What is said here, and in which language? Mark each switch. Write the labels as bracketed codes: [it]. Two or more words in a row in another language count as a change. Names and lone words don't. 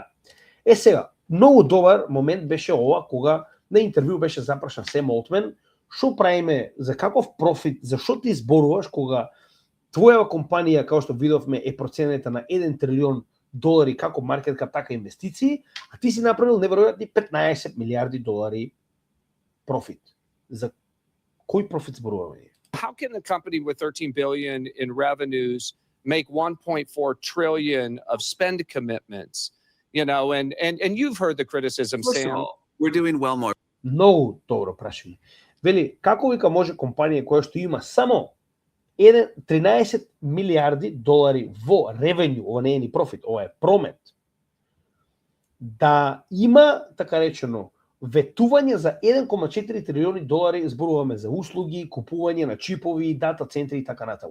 [mk] Сега, многу добар момент беше ова кога на интервју беше запрашан Сем Олтман, што правиме, за каков профит, зашто ти зборуваш кога твоја компанија, како што видовме, е проценета на 1 трилион долари како [en] market cap, [mk] така инвестиции, а ти си направил неверојатни 15 милиарди долари профит. За кој профит зборуваме? [en] How can a company with 13 billion in revenues make 1.4 trillion of spend commitments? You know, and you've heard the criticism, First of Sam. all, we're doing well more. [mk] Многу добро прашање. Вели, како вика може компанија која што има само 13 милиарди долари во ревенју, ова не е ни профит, ова е промет, да има, така речено, ветување за 1,4 трилиони долари, зборуваме за услуги, купување на чипови, дата центри и така натаму.